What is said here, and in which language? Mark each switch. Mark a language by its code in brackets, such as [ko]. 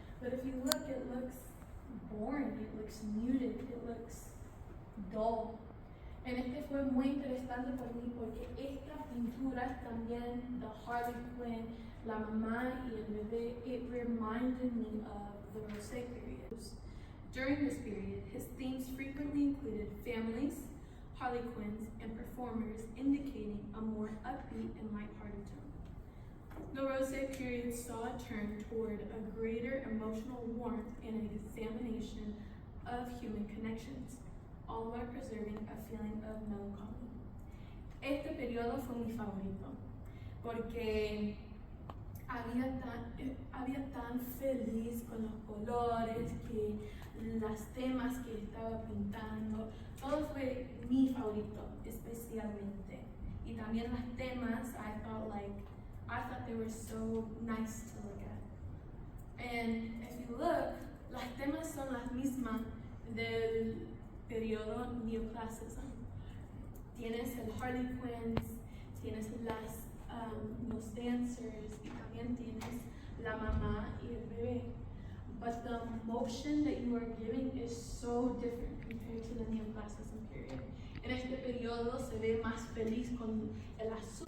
[en] But if you look, it looks boring, it looks muted, it looks dull. [es] En este fue muy interesante para mí porque estas pinturas también, the Harley Quinn, la mamá y el bebé, [en] it reminded me of the Rosé period. During this period, his themes frequently included families, Harley Quinns, and performers, indicating a more upbeat and lighthearted tone. The Rosé period saw a turn toward a greater emotional warmth and an examination of human connections, all while preserving a feeling of melancholy. [es] Este periodo fue mi favorito porque había tan feliz con los colores, que las temas que estaba pintando, todo fue mi favorito especialmente. Y también las temas, [en] I thought they were so nice to look at. And if you look, [es] las temas son las mismas del periodo neoclassicism. Tienes el Harley Quinns, tienes los dancers, y también tienes la mamá y el bebé. [en] But the emotion that you are giving is so different compared to the neoclassicism period. [es] En este periodo se ve más feliz con el azul.